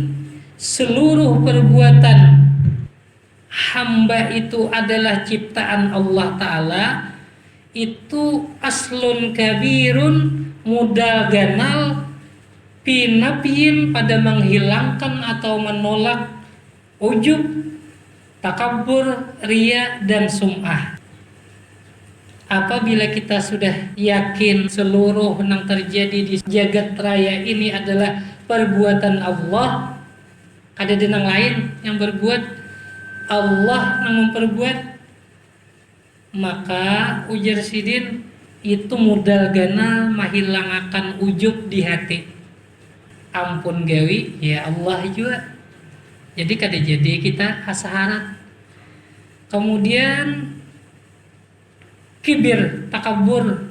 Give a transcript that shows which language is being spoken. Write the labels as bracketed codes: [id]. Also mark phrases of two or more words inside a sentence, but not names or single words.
[id] seluruh perbuatan hamba itu adalah ciptaan Allah Ta'ala, itu [ar] أصل كبير, [bjn] modal ganal, pinapiin [id] pada menghilangkan atau menolak ujub, takabur, riya, dan sum'ah. Apabila kita sudah yakin seluruh yang terjadi di jagat raya ini adalah perbuatan Allah, ada yang lain yang berbuat, Allah yang memperbuat, [bjn] maka ujar Sidin itu modal gana menghilangakan ujub di hati. Ampun gawi ya Allah juga. Jadi kada jadi kita hasaharat. Kemudian kibir, takabur.